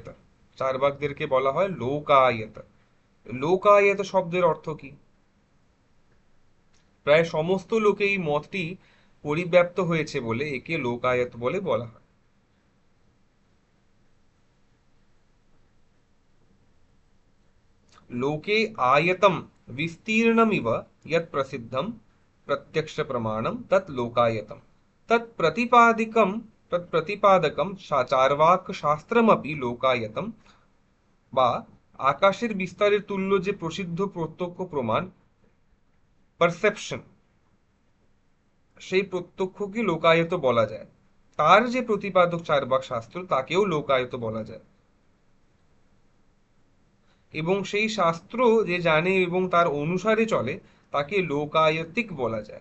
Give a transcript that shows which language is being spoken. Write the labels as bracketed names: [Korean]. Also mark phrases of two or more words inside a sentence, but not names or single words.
[Bangla] চারবাকদেরকে বলা হয় লোকায়ত। লোকায়ত শব্দের অর্থ কি? প্রায় সমস্ত লোকে এই মতটি পরিব্যাপ্ত হয়েছে বলে একে লোকায়ত বলে বলা হয়। [Sanskrit] লোকে आयतं विस्तीर्णमिव यत् प्रसिद्धं प्रत्यक्ष प्रमाणं तत् लोकायतं तत्प्रतिपादकं चार्वाक शास्त्रमपि लोकायतं। [Bangla] বা আকাশের বিস্তারের তুল্য যে প্রসিদ্ধ প্রত্যক্ষ প্রমাণ, পারসেপশন, সেই প্রত্যক্ষকে লোকায়ত বলা যায়। তার যে প্রতিপাদক চার্বাক শাস্ত্র তাকেও লোকায়ত বলা যায়। এবং সেই শাস্ত্র যে জানে এবং তার অনুসারে চলে তাকে লোকায়তিক বলা যায়।